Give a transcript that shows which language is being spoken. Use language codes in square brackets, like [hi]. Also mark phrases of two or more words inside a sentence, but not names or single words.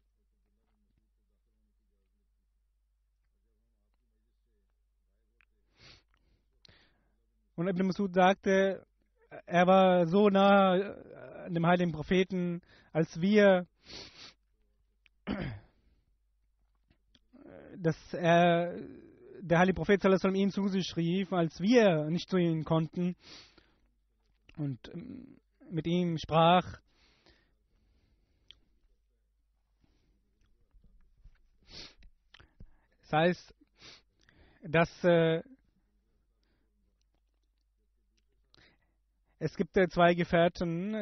[de] Und Ibn Masud sagte, er war so nah an dem heiligen Propheten, als der heilige Prophet [ar] صلى الله عليه وسلم [de] ihn zu sich rief, als wir nicht zu ihm konnten und mit ihm sprach. Das heißt, dass es gibt zwei Gefährten.